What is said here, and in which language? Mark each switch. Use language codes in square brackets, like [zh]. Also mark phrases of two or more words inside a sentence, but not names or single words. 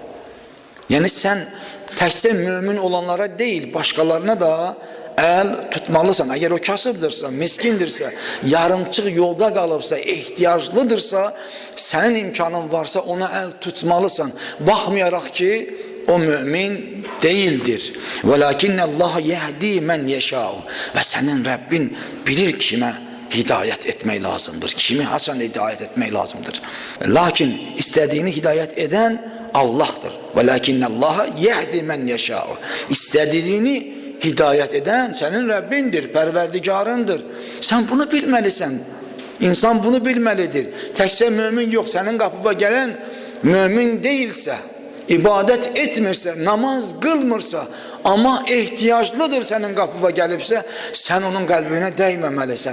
[az] Yəni sən təkcə mömin olanlara deyil, başqalarına da əl tutmalısan. Əgər o kasıbdırsa, miskindirsə, yarımçıq yolda qalıbsa, ehtiyaclıdırsa, sənin imkanın varsa ona əl tutmalısan. Baxmayaraq ki, o mümin deyildir. [ar] وَلَكِنَّ اللّٰهَ يَهْدِي مَنْ يَشَاءُ. [az] Və sənin Rəbbin bilir kimə hidayət etmək lazımdır, kimi haçan hidayət etmək lazımdır. Lakin istədiyini hidayət edən Allah'dır. [ar] وَلَكِنَّ اللّٰهَ يَهْدِي مَنْ يَشَاءُ. [az] İstədiyini hidayət edən sənin Rəbbindir, pərverdigarındır. Sən bunu bilməlisən. İnsan bunu bilməlidir. Təkcə mömin yox, sənin qapıva gələn mömin deyilsə, ibadət etmirsə, namaz qılmırsa, amma ehtiyaclıdır sənin qapıva gəlibsə, sən onun qəlbinə dəyməməlisən.